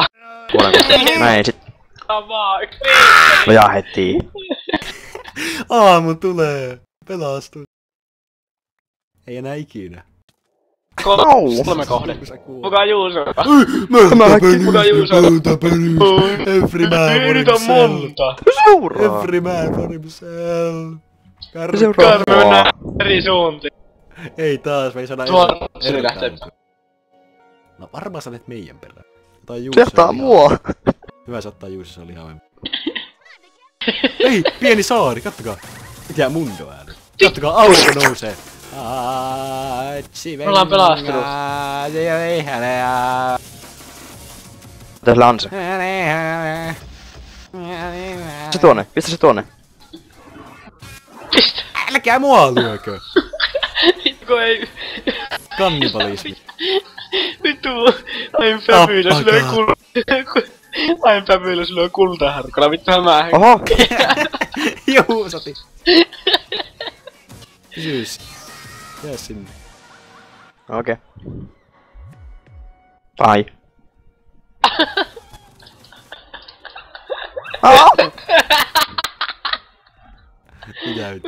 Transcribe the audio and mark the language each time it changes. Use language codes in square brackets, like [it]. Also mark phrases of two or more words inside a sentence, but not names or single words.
[fi] Kuolenko? Näin sit. Vaan. Nojaa heti. Aamu tulee. Pelastu. Ei enää ikinä. Kolme kohde. Muka Juuso. Mä Muka Juuso. [en] Every man for [fi] Niitä on [en] himself. [fi] monta. Seuraa. [en] Every man for himself. [fi] Seuraa. Me mennään eri suuntiin. Ei taas, me ei saada Se lähtee. No varmaan sä olet meidän perään. Tai Juuso. Se ottaa mua. Hyvä se ottaa Juuso, se oli ihan Ei, pieni saari, kattokaa. Mitä mundo ääni? Kattokaa, aurinko nousee. Me ollaan pelastunut. Tässä lanse. Se tuonne, pistä se tuonne. Pistä! Älkää mua lyökö. Vittu ei... Kannibalismi. Vittu, [en] I'm fabulous [fi] lyö [en] I'm fabulous [fi] lyö kultaharkolla, vittuhan mä... Oho! Juusati. Pysyis. Jää sinne. Okei. Ai. Mitä nyt?